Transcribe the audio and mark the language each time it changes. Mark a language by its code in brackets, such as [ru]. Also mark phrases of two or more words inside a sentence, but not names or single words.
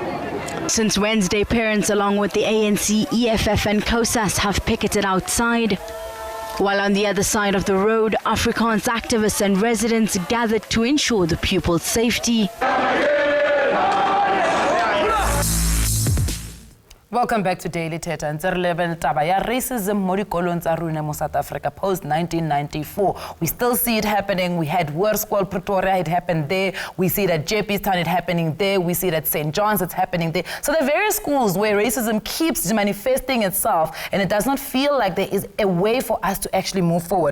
[en] Since Wednesday, parents along with the ANC, EFF and COSAS have picketed outside. While on the other side of the road, Afrikaans activists and residents gathered to ensure the pupils' safety. Welcome back to Daily Thetha. And racism [tn] mo dikolong tsa rona mo South Africa post 1994. [en] We still see it happening. We had Hoërskool Pretoria, it happened there. We see it at Jeppystown, it happening there. We see it at St. John's, it's happening there. So there are various schools where racism keeps manifesting itself, and it does not feel like there is a way for us to actually move forward.